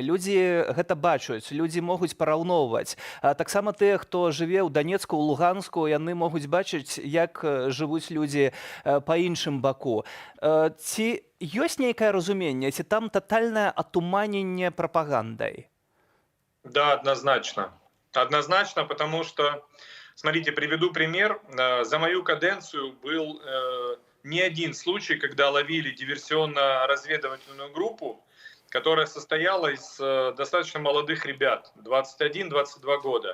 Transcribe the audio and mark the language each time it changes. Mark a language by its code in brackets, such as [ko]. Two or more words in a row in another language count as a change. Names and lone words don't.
[be] Людзі гэта бачуць, людзі могуць параўноўваць. Таксама тыя, хто жыве ў Данецку, ў Луганску, яны могуць бачыць, як жывуць людзі па іншым баку. Ці ёсць нейкае разуменне, ці там татальнае атуманенне прапагандай? [ru] Да, однозначно. Однозначно, потому что, смотрите, приведу пример. За мою каденцию был не один случай, когда ловили диверсионно-разведывательную группу, которая состояла из достаточно молодых ребят, 21-22 года.